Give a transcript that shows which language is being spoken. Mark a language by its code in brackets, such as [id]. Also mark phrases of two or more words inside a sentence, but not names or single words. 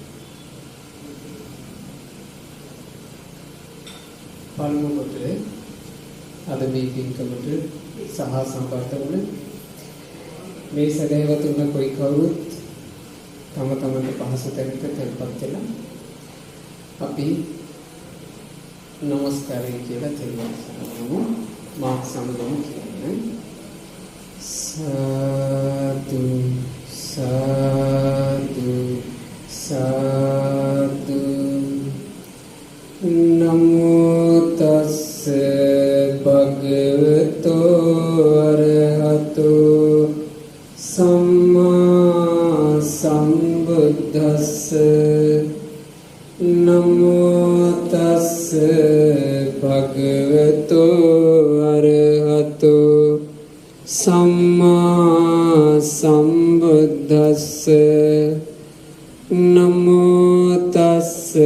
[si] පළමු කොට අද මේ පින්කමට සහ සම්බන්ධ වුණ මේ සදහැවතුන් කොයි කවුරුත් තම තමන්ට පහසු තැනක තැන්පත් වෙලා අපි නමස්කාරය කියලා තෙරුවන් සරණමු මාක් සමගම කියන්නේ සාදු [pi] සාදු සාදු නමෝ තස්ස භගවතෝ අරහතෝ සම්මා සම්බුද්දස්ස නමෝ තස්ස භගවතෝ අරහතෝ සම්මා සම්බුද්දස්ස නමෝ තස්ස